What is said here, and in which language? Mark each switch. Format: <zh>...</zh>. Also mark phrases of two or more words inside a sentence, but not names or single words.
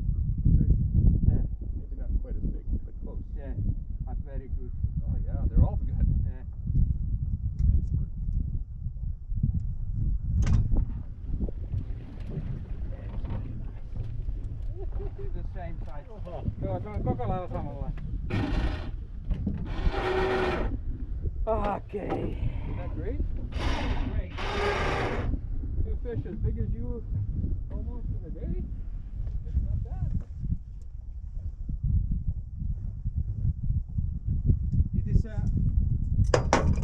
<en>Very similar. Yeah. Maybe not quite as big, but close. Yeah, but very good. Oh yeah, they're all good. Yeah. Nice work. The same size.</en> <fi>Joo, se on koko lailla samalla.</fi> <en>Okay. Isn't that great? Great. 2 fish as big as you almost in a day? It's not bad. It is</en>